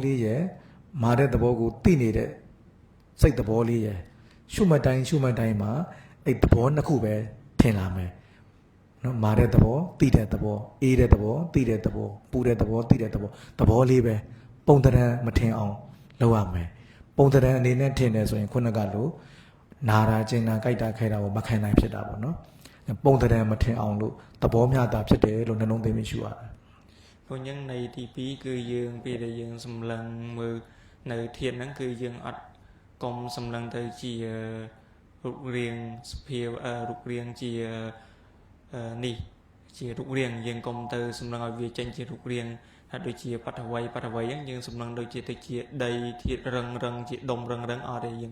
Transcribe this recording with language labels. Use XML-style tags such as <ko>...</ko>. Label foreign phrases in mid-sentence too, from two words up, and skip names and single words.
<my>လေးရဲ့မာတဲ့သဘောကိုသိနေတဲ့စိတ်သဘောလေးရဲ့ရှုမှတ်တိုင်းမှာအဲ့သဘောနှစ်ခုပဲထင်လာမယ်နော်မာတဲ့သဘောသိတဲ့သဘောအေးတဲ့သဘောသိတဲ့သဘောပူတဲ့သဘောသိတဲ့သဘောသဘောလေးပဲပုံတရံမထင်အောင်လုပ်ရမယ်ပုံတရံအနေနဲ့ထင်တယ်ဆိုရင်ခုနကလို့နာတာကျင်တာကြိုက်တာခဲတာကိုမခံနိုင်ဖြစ်တာပေါ့နော်ပုံတရံမထင်အောင်လို့သဘောမျှတာဖြစ်တယ်လို့နှလုံးသွင်းပြီးရှုရတယ်</my> <km>ព្រោះយ៉ាងន័យទី2គឺយើងពេលដែលយើងសម្លឹងមើលនៅធាតុហ្នឹងគឺយើងអត់កុំសម្លឹងទៅជារូបរាងសភាវរូបរាងជានេះជារូបរាងយើងកុំទៅសម្លឹងឲ្យវាចេញជារូបរាងថាដូចជាបតវ័យហ្នឹងយើងសម្លឹងដូចជាទៅជាដីធាតុរឹងជាដុំរឹងអត់ទេយើង</km>